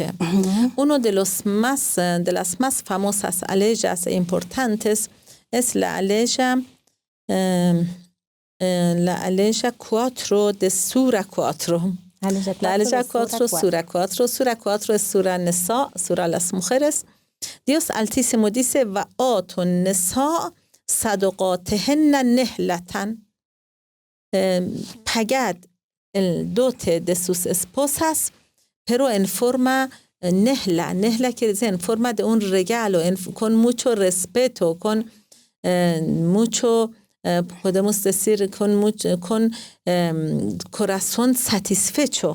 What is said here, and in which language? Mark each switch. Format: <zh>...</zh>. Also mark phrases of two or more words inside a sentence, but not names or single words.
<es>Uno de las más famosas aleyas e importantes es la aleya 4 de Sura 4. La aleya 4, Sura 4. Sura 4 es Sura Nisa, Sura las mujeres. Dios Altísimo dice,</es> <ar>وَآتُ النِّسَاءَ صَدُقَاتِهِنَّ نِحْلَةً.</ar> <es>Pagad el dote de sus esposas, pero en forma nehla. Nehla quiere decir en forma de un regalo, con mucho respeto, con mucho, podemos decir, con corazón satisfecho.</es>